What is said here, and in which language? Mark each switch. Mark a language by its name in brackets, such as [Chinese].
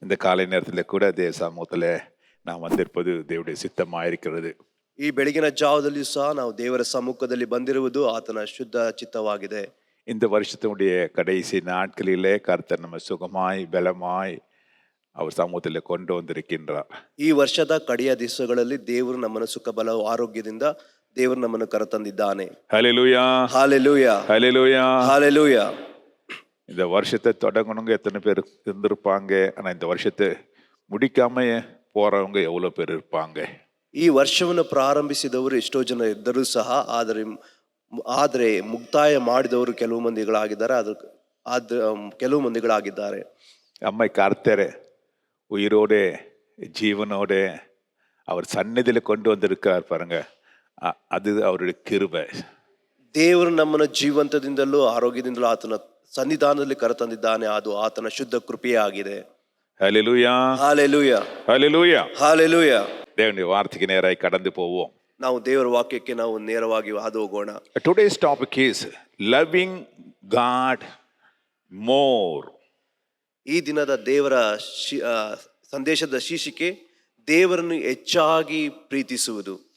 [Tamil] இந்த காலை நேரத்தில் கூட தேவ சமூகத்தில் நாம் வந்திருப்பது தேவனுடைய சித்தமாயிருக்கிறது. [Kannada] ಈ ಬೆಳಗಿನ ಜಾವದಲ್ಲಿ ಸಹ ನಾವು ದೇವರ ಸಮ್ಮುಖದಲ್ಲಿ ಬಂದಿರುವುದು ಆತನ ಶುದ್ಧ ಚಿತ್ತವಾಗಿದೆ. [Tamil] இந்த வருஷத்தினுடைய கடைசி நாட்களிலே கர்த்தர் நம்ம சுகமாய் பலமாய் அவர் சமூகத்தில் கொண்டு வந்திருக்கின்றார். [Kannada] ಈ ವರ್ಷದ ಕಡೆಯ ದಿವಸಗಳಲ್ಲಿ ದೇವರು ನಮ್ಮನ್ನು ಸುಖ ಬಲ ಆರೋಗ್ಯದಿಂದ ದೇವರು ನಮ್ಮನ್ನು ಕರೆತಂದಿದ್ದಾನೆ. [English] Hallelujah. Hallelujah. Hallelujah. Hallelujah. [Tamil] இந்த வருஷத்தை தொடங்கணுங்க எத்தனை பேர் இருந்திருப்பாங்க, ஆனால் இந்த வருஷத்தை முடிக்காம போறவங்க எவ்வளோ பேர் இருப்பாங்க. [Kannada] ಈ ವರ್ಷವನ್ನು ಪ್ರಾರಂಭಿಸಿದವರು ಎಷ್ಟೋ ಜನ ಇದ್ದರೂ ಸಹ ಆದರೆ ಮುಕ್ತಾಯ ಮಾಡಿದವರು ಕೆಲವು ಮಂದಿಗಳಾಗಿದ್ದಾರೆ. ಕೆಲವು ಮಂದಿಗಳಾಗಿದ್ದಾರೆ. [Tamil] அம்மை கர்த்தரை உயிரோடு ஜீவனோட அவர் சந்நிதியில் கொண்டு வந்திருக்கிறார் பாருங்க, அது அவருடைய கிருபை. [Kannada] ದೇವರು ನಮ್ಮನ್ನು ಜೀವಂತದಿಂದಲೂ ಆರೋಗ್ಯದಿಂದಲೂ ಆತನ ಸನ್ನಿಧಾನದಲ್ಲಿ ಕರೆತಂದಿದ್ದಾನೆ. ಅದು ಆತನ ಶುದ್ಧ ಕೃಪೆಯೇ ಆಗಿದೆ. [English] Hallelujah. Hallelujah. Hallelujah. Hallelujah. [Tamil] தேவனுடைய வார்த்தைக்கு நேராய் கடந்து போவோம். [Kannada] ನಾವು ದೇವರ ವಾಕ್ಯಕ್ಕೆ ನಾವು ನೇರವಾಗಿ ಹಾದು ಹೋಗೋಣ. [English] Today's topic is loving God more. [Kannada] ಈ ದಿನದ ದೇವರ ಸಂದೇಶದ ಶೀರ್ಷಿಕೆ ದೇವರನ್ನು ಹೆಚ್ಚಾಗಿ ಪ್ರೀತಿಸುವುದು.